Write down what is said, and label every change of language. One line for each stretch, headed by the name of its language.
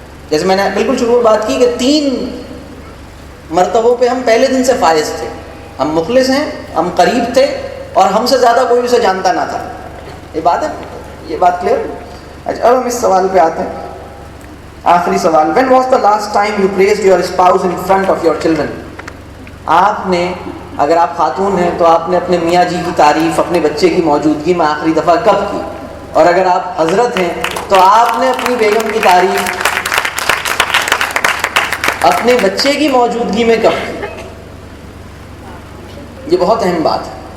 Urdu: جیسے میں نے بالکل شروع میں بات کی کہ 3 مرتبوں پہ ہم پہلے دن سے فائز تھے، ہم مخلص ہیں، ہم قریب تھے، اور ہم سے زیادہ کوئی اسے جانتا نہ تھا. یہ بات ہے، یہ بات کلیئر. اچھا، اب ہم اس سوال پہ آتے ہیں، آخری سوال.
English: When was the last time you praised your spouse in front of your children?
Urdu: آپ نے، اگر آپ خاتون ہیں تو آپ نے اپنے میاں جی کی تعریف اپنے بچے کی موجودگی میں آخری دفعہ کب کی؟ اور اگر آپ حضرت ہیں تو آپ نے اپنی بیگم کی تعریف اپنے بچے کی موجودگی میں کب کی؟ یہ بہت اہم بات ہے.